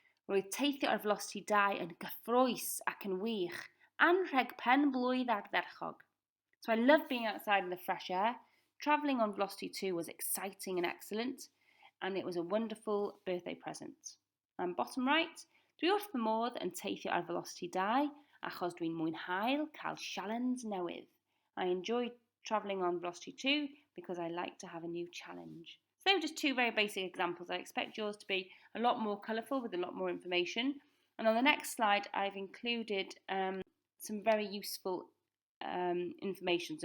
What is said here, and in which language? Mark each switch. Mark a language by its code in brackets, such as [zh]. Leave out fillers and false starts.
[cy] Roedd teithio ar velocity 2 yn gyffrous ac yn wych, anrheg pen blwydd ardderchog. [en] So I love being outside in the fresh air. Travelling on velocity 2 was exciting and excellent, and it was a wonderful birthday present. And bottom right, [cy] dwi wrth fy modd yn teithio ar velocity 2 achos dwi'n mwynhau cael sialens newydd. [en] I enjoy travelling on velocity 2 because I like to have a new challenge. So just two very basic examples. I expect yours to be a lot more colourful with a lot more information. And on the next slide, I've included some very useful information.